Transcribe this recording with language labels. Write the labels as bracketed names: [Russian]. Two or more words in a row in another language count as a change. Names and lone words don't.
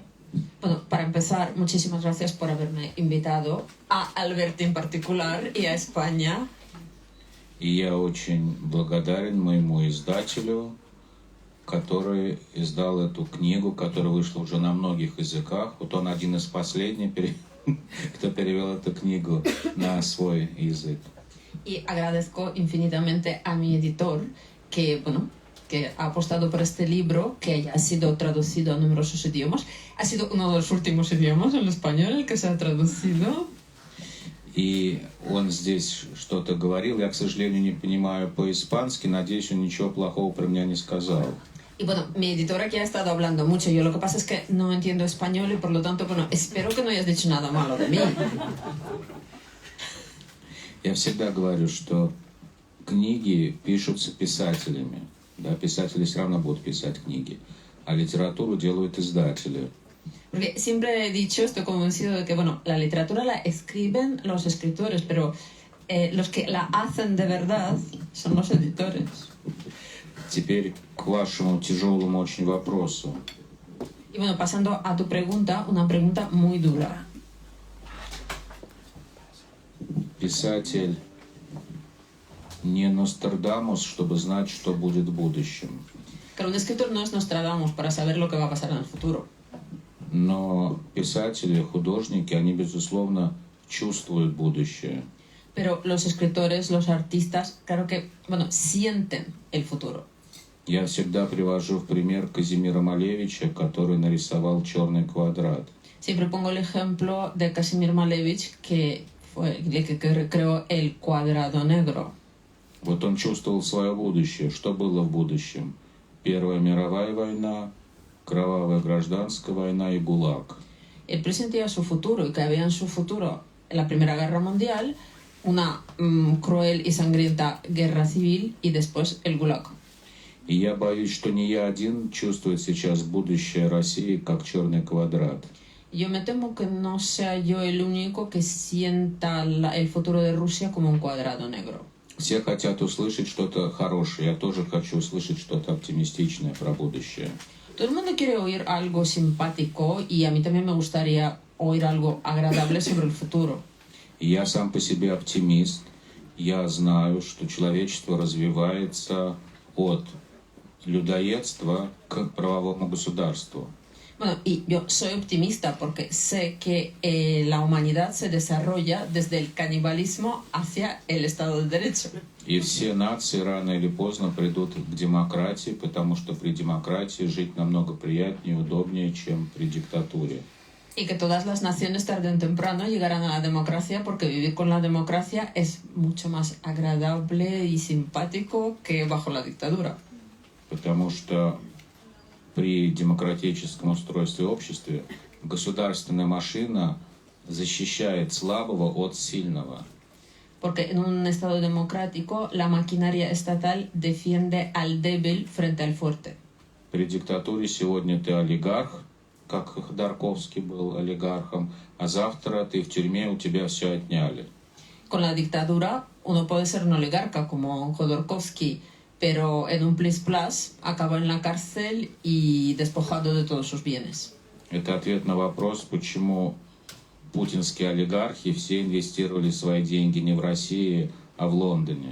[Spanish] Bueno, para empezar, muchísimas gracias por haberme invitado a Alberti en particular y a España. [Russian] И я очень благодарен моему издателю, который издал эту книгу, которая вышла уже на многих языках. Вот он один из последних, кто перевел эту книгу на свой язык. [Spanish] Y agradezco infinitamente a mi editor que, bueno, que ha apostado por este libro, que ya ha sido traducido a numerosos idiomas. Ha sido uno de los últimos idiomas en español el que se ha traducido. [Russian] И он здесь что-то говорил. Я, к сожалению, не понимаю по-испански. Надеюсь, он ничего плохого про меня не сказал. [Spanish] Y bueno, mi editor aquí ha estado hablando mucho. Yo lo que pasa es que no entiendo español y por lo tanto, bueno, espero que no hayas dicho nada malo de mí. [Russian] Я всегда говорю, что книги пишутся писателями. Да, писатели все равно будут писать книги. А литературу делают издатели. [Spanish] Porque siempre he dicho, estoy convencido de que, bueno, la literatura la escriben los escritores, pero los que la hacen de verdad son los editores. [Russian] Теперь к вашему тяжелому очень вопросу. [Spanish] Y bueno, pasando a tu pregunta, una pregunta muy dura. [Russian] Писатель не Нострадамус, чтобы знать, что будет в будущем. [Spanish] Claro, un escritor no es Nostradamus para saber lo que va a pasar en el futuro. [Russian] Но писатели, художники, они, безусловно, чувствуют будущее. [Spanish] Pero los escritores, los artistas, claro que, bueno, sienten el futuro. [Russian] Я всегда привожу в пример Казимира Малевича, который нарисовал «Черный квадрат». [Spanish] Siempre pongo el ejemplo de Kazimir Malevich, que fue el que creó el cuadrado negro. [Russian] Вот он чувствовал свое будущее. Что было в будущем? Первая мировая война, кровавая гражданская война и ГУЛАГ. [Spanish] Él presentía su futuro y que había en su futuro la Primera Guerra Mundial, una cruel y sangrienta guerra civil y después el Gulag. [Russian] И я боюсь, что не я один чувствует сейчас будущее России как черный квадрат. [Spanish] Yo me temo que no sea yo el único que sienta el futuro de Rusia como un cuadrado negro. [Russian] Все хотят услышать что-то хорошее. Я тоже хочу услышать что-то оптимистичное про будущее. [Spanish] Todo el mundo quiere oír algo simpático y a mí también me gustaría oír algo agradable sobre el futuro. [Russian] И я сам по себе оптимист. Я знаю, что человечество развивается от людоедства к правовому государству. [Spanish] Bueno, y yo soy optimista porque sé que la humanidad se desarrolla desde el canibalismo hacia el Estado de Derecho. [Russian] И все нации рано или поздно придут к демократии, потому что при демократии жить намного приятнее и удобнее, чем при диктатуре. [Spanish] Y que todas las naciones tarde o temprano llegarán a la democracia porque vivir con la democracia es mucho más agradable y simpático que bajo la dictadura. [Russian] Потому что при демократическом устройстве общества государственная машина защищает слабого от сильного. [Spanish] Porque en un Estado democrático la maquinaria estatal defiende al débil frente al fuerte. [Russian] При диктатуре сегодня ты олигарх, как Ходорковский был олигархом, а завтра ты в тюрьме, у тебя все отняли. [Spanish] Con la dictadura uno puede ser un oligarca como Khodorkovsky, pero en un plis-plas acaba en la cárcel y despojado de todos sus bienes. [Russian] Это ответ на вопрос, почему путинские олигархи все инвестировали свои деньги не в России, а в Лондоне.